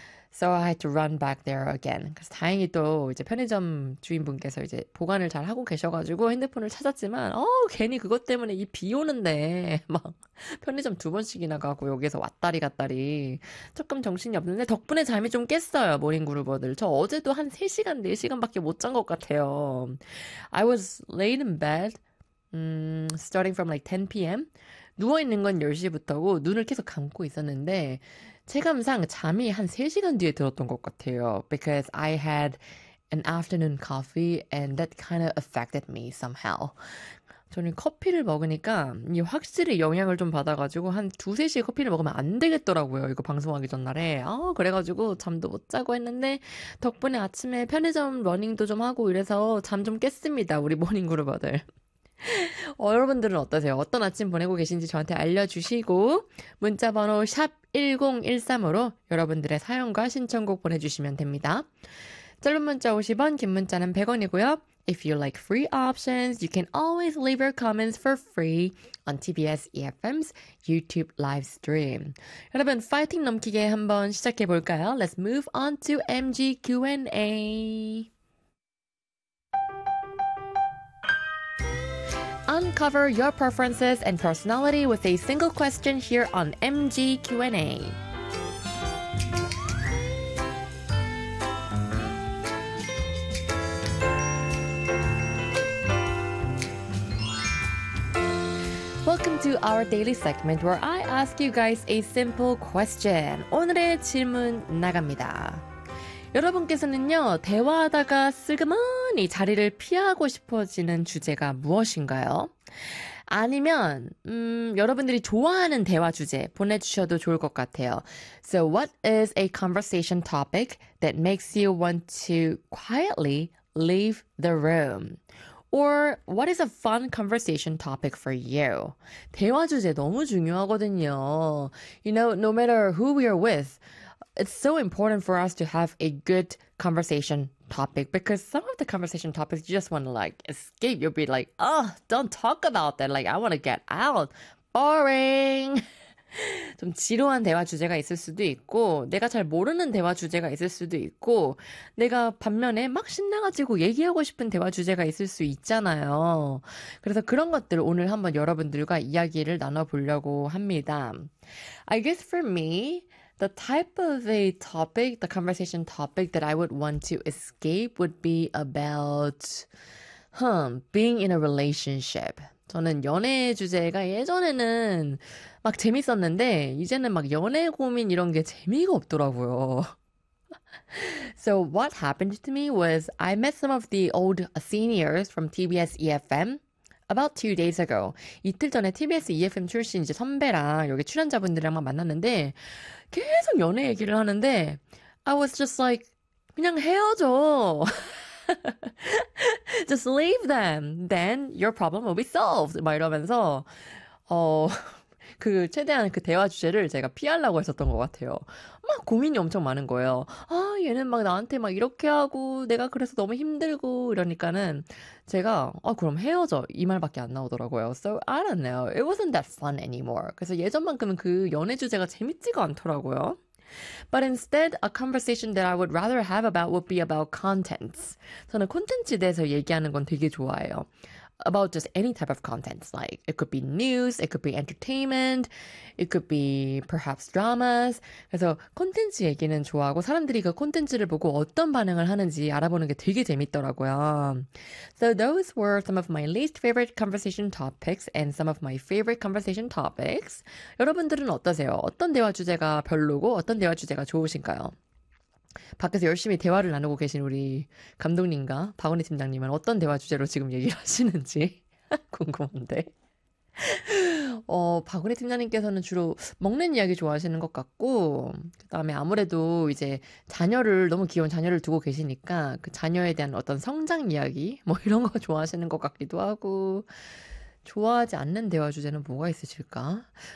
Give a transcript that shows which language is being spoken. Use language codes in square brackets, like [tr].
[en] So I had to run back there again. [ko] 그래서 다행히 또 이제 편의점 주인분께서 이제 보관을 잘 하고 계셔가지고 핸드폰을 찾았지만, 괜히 그것 때문에 이비 오는데, 막, 편의점 두 번씩이나 가고 여기에서 왔다리 갔다리. 조금 정신이 없는데, 덕분에 잠이 좀 깼어요, 모닝그루버들. 저 어제도 한 3시간, 4시간밖에 못잔것 같아요. [en] I was laid in bed, starting from like 10 p.m. [ko] 누워있는 건 10시부터고, 눈을 계속 감고 있었는데, 체감상 잠이 한 3시간 뒤에 들었던 것 같아요. [en] Because I had an afternoon coffee and that kind of affected me somehow. [ko] 저는 커피를 먹으니까 확실히 영향을 좀 받아가지고 한 2, 3시에 커피를 먹으면 안 되겠더라고요. 이거 방송하기 전날에. 그래가지고 잠도 못 자고 했는데 덕분에 아침에 편의점 러닝도 좀 하고 이래서 잠좀 깼습니다. 우리 모닝그루버들. 여러분들은 어떠세요? 어떤 아침 보내고 계신지 저한테 알려주시고 문자번호 샵 1013으로 여러분들의 사연과 신청곡 보내주시면 됩니다. 짧은 문자 50원, 긴 문자는 100원이고요. [en] If you like free options, you can always leave your comments for free on TBS EFM's YouTube live stream. [ko] 여러분, 파이팅 넘기게 한번 시작해 볼까요? [en] Let's move on to MG Q&A. Uncover your preferences and personality with a single question here on MG Q&A. welcome to our daily segment where I ask you guys a simple question. [ko] 오늘의 질문 나갑니다. 여러분께서는요, 대화하다가 슬그머니 자리를 피하고 싶어지는 주제가 무엇인가요? 아니면, 여러분들이 좋아하는 대화 주제 보내주셔도 좋을 것 같아요. [en] So what is a conversation topic that makes you want to quietly leave the room? Or what is a fun conversation topic for you? [ko] 대화 주제 너무 중요하거든요. [en] You know, no matter who we are with, it's so important for us to have a good conversation topic because some of the conversation topics you just want to like escape. You'll be like, oh, don't talk about that. Like, I want to get out. Boring. [ko] 좀 지루한 대화 주제가 있을 수도 있고 내가 잘 모르는 대화 주제가 있을 수도 있고 내가 반면에 막 신나가지고 얘기하고 싶은 대화 주제가 있을 수 있잖아요. 그래서 그런 것들 오늘 한번 여러분들과 이야기를 나눠보려고 합니다. [en] I guess for me, the type of a topic, the conversation topic that I would want to escape would be about being in a relationship. [ko] 저는 연애 주제가 예전에는 막 재밌었는데 이제는 막 연애 고민 이런 게 재미가 없더라고요. [en] So what happened to me was I met some of the old seniors from TBS EFM about 2 days ago. [ko] 이틀 전에 TBS EFM 출신 이제 선배랑 여기 출연자분들이랑 막 만났는데 계속 연애 얘기를 하는데 [en] I was just like [ko] 그냥 헤어져. [en] Just leave them. Then your problem will be solved. [ko] 막 이러면서 그 최대한 그 대화 주제를 제가 피하려고 했었던 것 같아요. 막 고민이 엄청 많은 거예요. 아, 얘는 막 나한테 막 이렇게 하고 내가 그래서 너무 힘들고 이러니까는 제가 그럼 헤어져. 이 말밖에 안 나오더라고요. [en] So I don't know. It wasn't that fun anymore. [ko] 그래서 예전만큼은 그 연애 주제가 재밌지가 않더라고요. [en] But instead, a conversation that I would rather have about would be about contents. [ko] 저는 콘텐츠에 대해서 얘기하는 건 되게 좋아해요. [en] About just any type of contents. Like, it could be news, it could be entertainment, it could be perhaps dramas. [ko] 그래서 콘텐츠 얘기는 좋아하고 사람들이 그 콘텐츠를 보고 어떤 반응을 하는지 알아보는 게 되게 재밌더라고요. [en] So those were some of my least favorite conversation topics and some of my favorite conversation topics. [ko] 여러분들은 어떠세요? 어떤 대화 주제가 별로고 어떤 대화 주제가 좋으신가요? 밖에서 열심히 대화를 나누고 계신 우리 감독님과 박원희 팀장님은 어떤 대화 주제로 지금 얘기를 하시는지 궁금한데. 박원희 팀장님께서는 주로 먹는 이야기 좋아하시는 것 같고, 그 다음에 아무래도 이제 자녀를, 너무 귀여운 자녀를 두고 계시니까 그 자녀에 대한 어떤 성장 이야기, 뭐 이런 거 좋아하시는 것 같기도 하고, 좋아하지 않는 대화 주제는 뭐가 있으실까?